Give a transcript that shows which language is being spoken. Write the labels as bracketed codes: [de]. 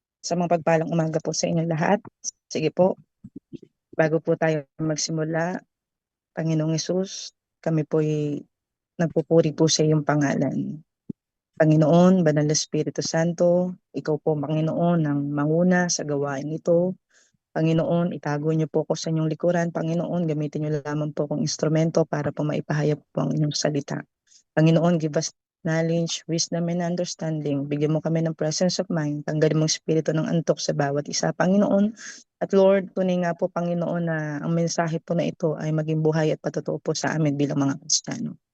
[tl] Sa mga pagpalang umaga po sa inyong lahat. Sige po, bago po tayo magsimula, Panginoong Hesus, kami po'y nagpupuri po sa iyong pangalan. Panginoon, Banal na Espiritu Santo, ikaw po Panginoon ang manguna sa gawain ito. Panginoon, itago niyo po ako sa inyong likuran. Panginoon, gamitin niyo lamang po akong instrumento para po maipahayag po ang inyong salita. [en] Panginoon, give us knowledge, wisdom, and understanding. [tl] Bigyan mo kami ng [en] presence of mind. [tl] Tanggalin mo ang espiritu ng antok sa bawat isa, Panginoon. At Lord, tunay nga po, Panginoon, na ang mensahe po na ito ay maging buhay at patotoo po sa amin bilang mga Kristiyano.